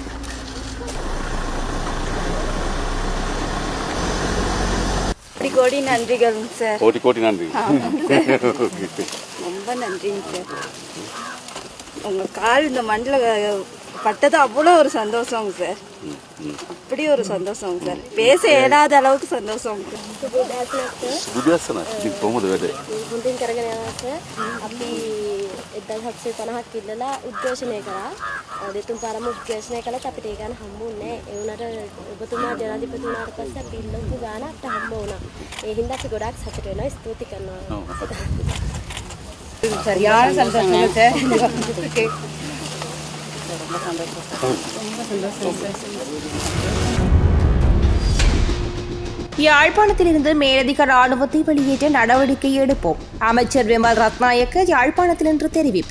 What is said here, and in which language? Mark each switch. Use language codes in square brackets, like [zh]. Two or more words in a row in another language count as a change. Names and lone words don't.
[ta] கோடி நன்றிகள் சார். கோடி நன்றி. ரொம்ப நன்றிங்க சார். உங்கள் கால் இந்த மண்ணில் பட்டது அவ்வளோ ஒரு சந்தோஷங்க சார். அப்படி ஒரு சந்தோஷம் சார். பேச இயலாத அளவுக்கு சந்தோஷம் சார். [si] හොඳින් කරගෙන යනවා සර්. අපි 1750ක් ඉල්ලලා උද්ඝෝෂණය කරා. දෙතුන් පාරම උද්ඝෝෂණය කළත් අපිට ඒ ගාන හම්බුන්නේ නැහැ. ඒ වුණාට ඔබතුමා ජනාධිපති වුණාට පස්සේ අපි ඉල්ලපු ගාන අපිට හම්බ වුණා. ඒ හින්දා අපි ගොඩාක් සතුට වෙනවා. ස්තුති කරනවා. [ta] சரியான சந்தோஷம் சார். யாழ்ப்பாணத்திலிருந்து மேலதிக ராணுவத்தை வெளியேற்ற நடவடிக்கை எடுப்போம். அமைச்சர் விமல் ரத்நாயக்க யாழ்ப்பாணத்தில் இன்று தெரிவிப்பு.